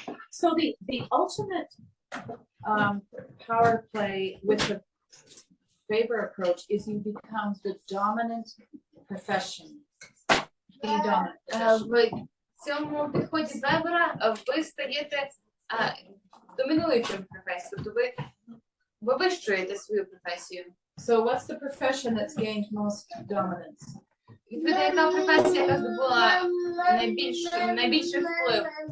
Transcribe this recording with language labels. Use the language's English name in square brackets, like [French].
[English] So the ultimate power play with the Weber approach is you become the dominant profession. The dominant profession. [Ukrainian] В цьому підході Вебера ви стаєте домінуючим професією, тобто ви вивищуєте свою професію. [English] So what's the profession that's gained most dominance? [Ukrainian] Відповідно, яка професія, яка здобула найбільший вплив?